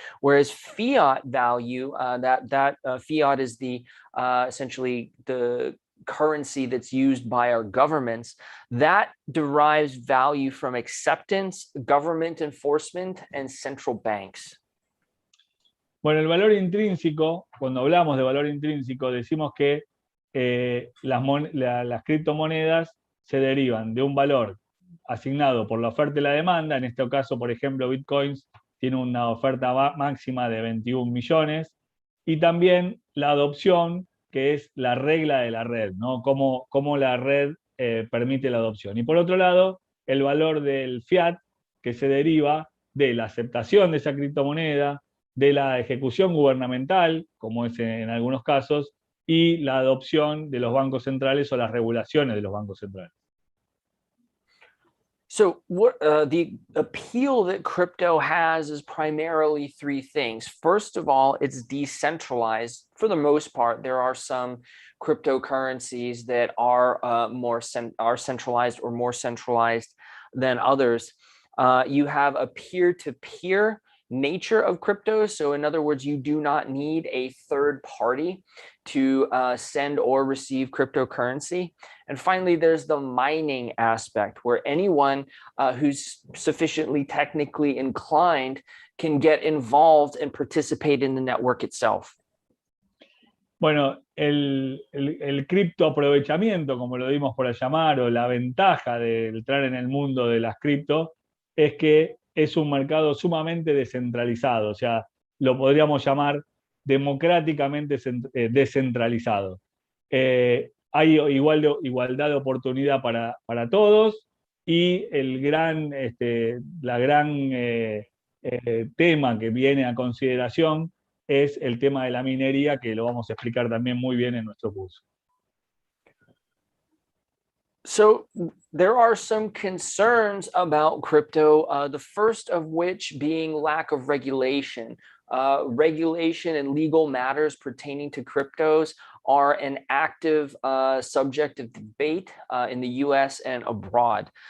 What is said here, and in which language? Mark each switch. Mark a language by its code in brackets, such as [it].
[en] Whereas fiat value, fiat is essentially the currency that's used by our governments, that derives value from acceptance, government enforcement, and central banks. [es] Bueno, el valor intrínseco, cuando hablamos de valor intrínseco, decimos que las criptomonedas se derivan de un valor asignado por la oferta y la demanda. En este caso, por ejemplo, Bitcoins tiene una oferta máxima de 21 millones, y también la adopción, que es la regla de la red, ¿no? Cómo la red permite la adopción. Y por otro lado, el valor del fiat, que se deriva de la aceptación de esa criptomoneda, de la ejecución gubernamental, como es en algunos casos, y la adopción de los bancos centrales o las regulaciones de los bancos centrales. [en] So what the appeal that crypto has is primarily three things. First of all, it's decentralized. For the most part, there are some cryptocurrencies that are centralized or more centralized than others. You have a peer-to-peer nature of crypto. So in other words, you do not need a third party to send or receive cryptocurrency. And finally, there's the mining aspect, where anyone who's sufficiently technically inclined can get involved and participate in the network itself. [es] Bueno, el criptoaprovechamiento, como lo dimos por llamar, o la ventaja de entrar en el mundo de las cripto, es que es un mercado sumamente descentralizado, o sea, lo podríamos llamar democráticamente descentralizado. Hay igualdad de oportunidad para todos, y la gran tema que viene a consideración es el tema de la minería, que lo vamos a explicar también muy bien en nuestro curso. [en] So there are some concerns about crypto, the first of which being lack of regulation. Regulation and legal matters pertaining to cryptos are an active subject of debate in the US and abroad.